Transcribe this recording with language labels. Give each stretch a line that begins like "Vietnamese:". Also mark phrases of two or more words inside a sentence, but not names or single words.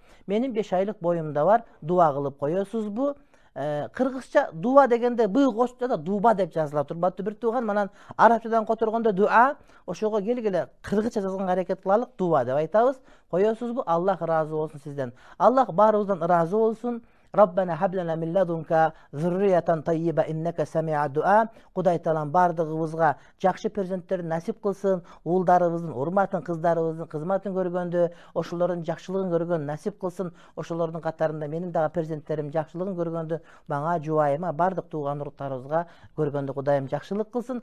Kyrgyz: Менин 5 айлык боюмда бар. Дуа кылып коесузбу? Кыргызча дуа дегенде б кошчу да дуба деп жазылат. Урматтуу бир тууган, анан арабчадан которгондо дуа, ошого келгиле кыргызча жазганга аракет кылалык, дуа деп айтабыз. Коесузбу? Аллах ыраазы болсун сизден. Аллах баарыбыздан ыраазы болсун.
Arabic: ربنا هب لنا من لدنك ذرية طيبة إنك سميع الدعاء.
Kyrgyz: Кудай таалам бардыгыбызга жакшы перзенттерди насип кылсын, уулдарыбыздын урматын, кыздарыбыздын кызматын көргөндө, ошолордун жакшылыгын көргөн насип кылсын. Ошолордун катарында менин дагы перзенттерим жакшылыгын көргөндө, мага, жубайыма, бардык тууган уруктарыбызга көргөндө Кудайым жакшылык кылсын.